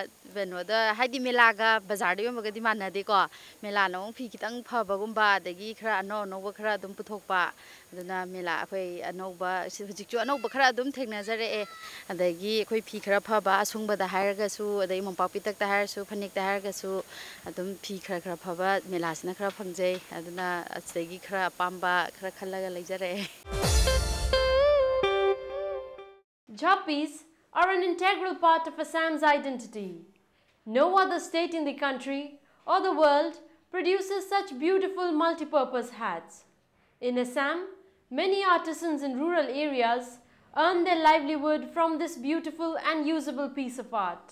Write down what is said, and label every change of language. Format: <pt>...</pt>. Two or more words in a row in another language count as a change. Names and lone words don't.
<mni>benoda haidi mela ga bazar de yom ga di manna de ko mela nong phi kitang phaba gumba dagi khara no khara dum puthokpa aduna mela akhoi anoba hujik chu anoba khara dum thekna jare adagi akhoi phi khara phaba asungba da hairaga su adai mompak pitak da hair su phanik da hairaga su adum phi khara phaba mela sina khara phangjai aduna asegi khara apamba khara khallaga leijare.</mni> <en>Jhappies are an integral part of Assam's identity. No other state in the country or the world produces such beautiful multi-purpose hats. In Assam, many artisans in rural areas earn their livelihood from this beautiful and usable piece of art.</en>